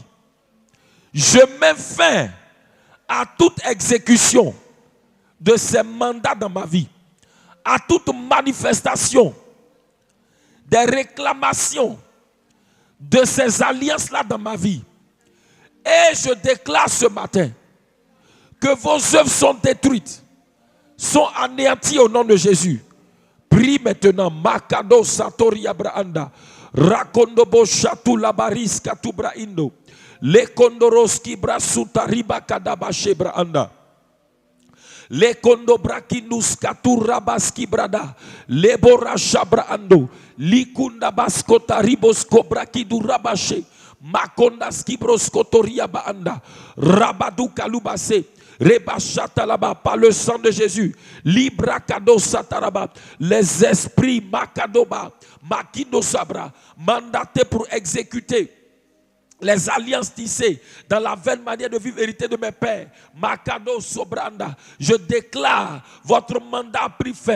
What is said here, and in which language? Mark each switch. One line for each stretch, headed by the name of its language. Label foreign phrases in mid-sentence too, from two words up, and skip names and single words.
French: Je mets fin à toute exécution de ces mandats dans ma vie, à toute manifestation des réclamations de ces alliances-là dans ma vie. Et je déclare ce matin que vos œuvres sont détruites, sont anéanties au nom de Jésus. Prie maintenant. Makado Satoria Braanda. Rakondobo Shatu Labaris Katubra Indo. Le Kondoroski Brasuta Riba Kadabashe Braanda. Le Kondobrakinus Katurabaski Brada. Le Borasha Braando. Likunda Baskota Ribosko Brakidu Rabashe. Makonda Skibroskotoria Baanda. Rabadu Kalubase. Rebachata là-bas, par le sang de Jésus, Libra Kado Sataraba, les esprits Makadoba, Makido Sabra, mandatés pour exécuter les alliances tissées dans la vaine manière de vivre héritée de mes pères, Makado Sobranda, je déclare votre mandat a pris fin.